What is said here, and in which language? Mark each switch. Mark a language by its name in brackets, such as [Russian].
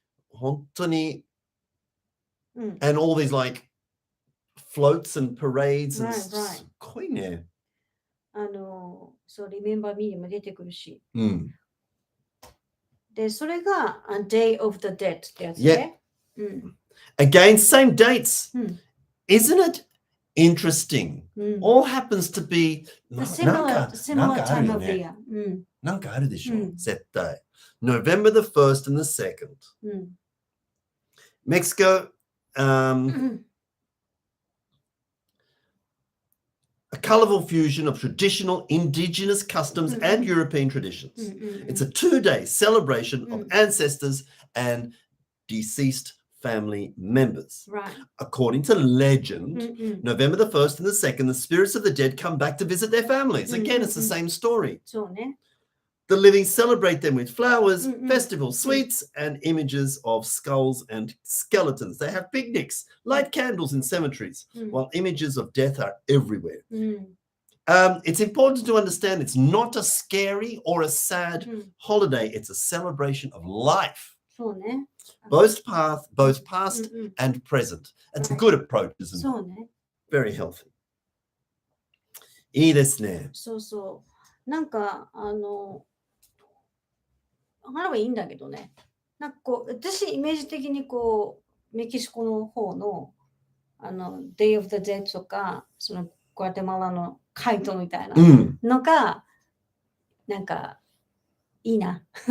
[Japanese] 本当に、 [English] and all these like floats and parades and [Japanese] すごいね。そう、Remember Me にも出てくるし。で、それが A Day of the Dead ってやつね。 [English] Again, same dates. Isn't it interesting? All happens to be similar time of the year. [Japanese] なんかあるでしょ、絶対。 [English] November the 1st and the 2nd. Mexico, a colorful fusion of traditional indigenous customs and European traditions. It's a 2-day celebration of ancestors and deceased family members. According to legend, November the 1st and the 2nd, the spirits of the dead come back to visit their families. Again, it's the same story. The living celebrate them with flowers, festival sweets, and images of skulls and skeletons. They have picnics, light candles in cemeteries, while images of death are everywhere. It's important to understand it's not a scary or a sad holiday. It's a celebration of life. Both past and present. It's a good approach, isn't it? Very healthy. [Japanese] いいですね。そうそう。なんか、ハロウィンいいんだけどね。なんかこう、私、イメージ的にこう、メキシコの方の、Day of the Dead とか、その、グアテマラのカイトみたいなのが、なんか、いいな。